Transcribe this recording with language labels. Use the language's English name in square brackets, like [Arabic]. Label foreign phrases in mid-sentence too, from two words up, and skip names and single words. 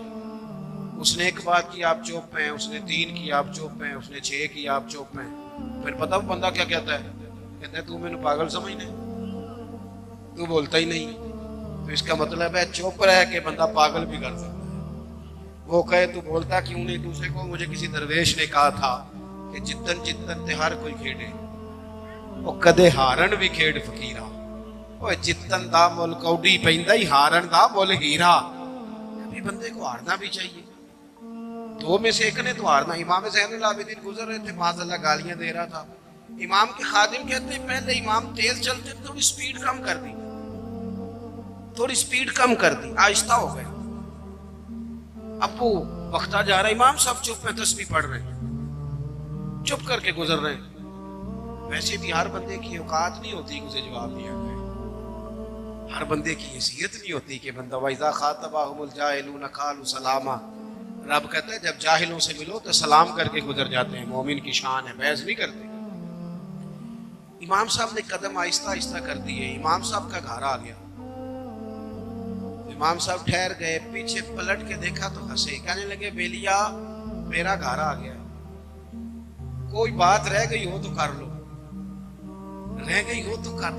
[Urdu] اس نے ایک بات کی آپ چپ ہیں، اس نے 3 کی آپ چپ ہیں، اس نے 6 کی آپ چپ ہیں۔ پھر پتہ وہ بندہ کیا کہتا ہے؟ کہتا ہے تو میں نے پاگل سمجھنا ہے، تو بولتا ہی نہیں۔ تو اس کا مطلب ہے چپ رہ کے بندہ پاگل بھی کر سکتا ہے۔ وہ کہے تو بولتا کیوں نہیں؟ دوسرے کو مجھے کسی درویش نے کہا تھا کہ [Punjabi] جتن جتن تے ہر کوئی کھیڑے، وہ کدے ہارن بھی کھیڑ فقیرہ، وہ جتن دا مول کوڈی پیندا ہی ہارن دا مول ہیرا۔ [Urdu] کبھی بندے کو ہارنا بھی چاہیے، 2 میں سے ایک نے تو ہارنا۔ امام زین العابدین گزر رہے تھے، [Arabic] معاذ اللہ [Urdu] گالیاں دے رہا تھا، امام کے خادم کہتے ہیں پہلے امام تیز چلتے، تھوڑی سپیڈ کم کر دی، تھوڑی سپیڈ کم کر دی، آہستہ ہو گئے۔ اب وہ وقتہ جا رہا ہے، امام صاحب چپ میں تسبیح پڑھ رہے ہیں، چپ کر کے گزر رہے ہیں۔ ویسے بھی ہر بندے کی اوقات نہیں ہوتی کہ اسے جواب دیا جائے، ہر بندے کی حیثیت نہیں ہوتی کہ بندہ [Arabic] وَإِذَا خَاطَبَهُمُ الْجَاهِلُونَ قَالُوا سَلَامًا۔ [Urdu] رب کہتا ہے جب جاہلوں سے ملو تو سلام کر کے گزر جاتے ہیں، مومن کی شان ہے، بحث نہیں کرتے۔ امام صاحب نے قدم آہستہ آہستہ کر دیے، امام صاحب کا گھر آ گیا۔ امام صاحب ٹھہر گئے، پیچھے پلٹ کے دیکھا تو ہنسے، کہنے لگے بیلیا میرا گھر آ گیا، کوئی بات رہ گئی ہو تو کر لو، رہ گئی ہو تو کر لو۔